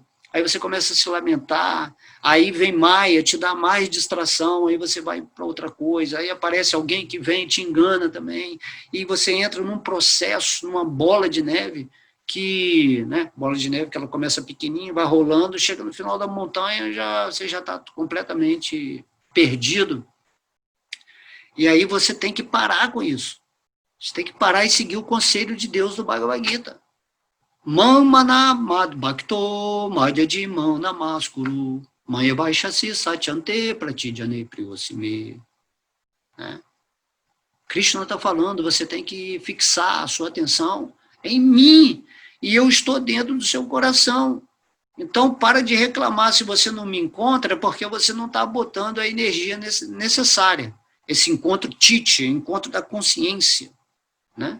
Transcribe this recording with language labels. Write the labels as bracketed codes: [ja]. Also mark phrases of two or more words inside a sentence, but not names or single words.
[pt] Aí você começa a se lamentar, aí vem Maia, te dá mais distração, aí você vai para outra coisa, aí aparece alguém que vem e te engana também, e você entra num processo, numa bola de neve, né, bola de neve que ela começa pequenininha, vai rolando, chega no final da montanha, você já está completamente perdido. E aí você tem que parar com isso. Você tem que parar e seguir o conselho de Deus do Bhagavad Gita. [sa] मन्मना मद्भक्तो मद्याजी मां नमस्कुरु मामेवैष्यसि सत्यं ते प्रतिजाने प्रियोऽसि मे. [pt] Krishna está falando, você tem que fixar a sua atenção em mim, e eu estou dentro do seu coração. Então, para de reclamar se você não me encontra, porque você não está botando a energia necessária. Esse encontro tite, encontro da consciência, né?